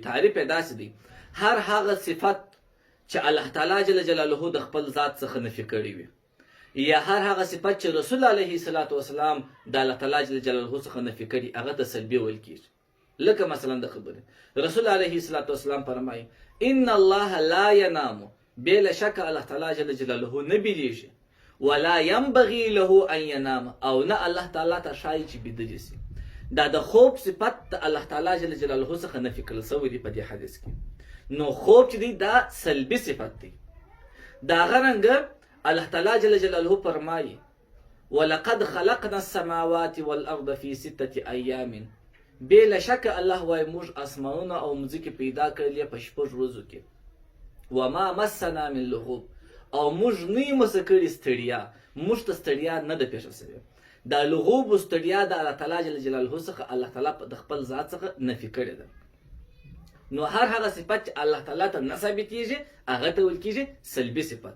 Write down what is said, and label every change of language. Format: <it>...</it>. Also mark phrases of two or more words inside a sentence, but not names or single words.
<ps>تعریف یې داسې دی، هر هغه صفت چې الله</ps> <ar>تعالی جل جلاله</ar> <ps>د خپل ذات څخه نفي کړی وي، یا هر هغه صفت چې رسول</ps> <ar>علیه الصلاة والسلام</ar> <ps>د الله</ps> <ar>تعالی جل جلاله</ar> <ps>څخه نفي کړي، هغه ته سلبي ویل کېږي. لکه مثلا د خبرې رسول</ps> <ar>علیه الصلاة والسلام</ar> <ps>فرمایي</ps> <ar>ان الله لا ینام،</ar> <ps>بلا شک الله</ps> <ar>تعالی جل جلاله</ar> <ps>نه بیدېږي،</ps> <ar>ولا ينبغي له ان ينام،</ar> <ps>او نه الله تعالی ته شایي چې بیده دي سي. دا د خوب صفت د الله</ps> <ar>تعالی جل جلاله</ar> <ps>څخه نفي کړل سوی دی په دې حدیث کې. نو خوب چې دی دا سلبي صفت دی. دا غرنګ الله</ps> <ar>تعالی جل جلاله</ar> <ps>فرمایي</ps> <ar>ولقد خلقنا السماوات والارض في 6 ايام،</ar> <ps>بلا شک الله وای موږ اسمانونه او مځکې پیدا کړلې په 6 ورځو کې.</ps> <ar>وما مسنا من لغوب،</ar> <ps>او موږ نه یې مسه کړې ستړیا، موږ ته ستړیا نه ده پېښه سوې. دا لغوب و ستړیا د الله</ps> <ar>تعالی جل جلاله</ar> <ps>څخه الله تعالی د خپل ذات څخه نفي کړې ده. نو هر هغه صفت چې الله تعالی ته نه ثابتېږي هغه ته ویل کېږي سلبي صفت.</ps>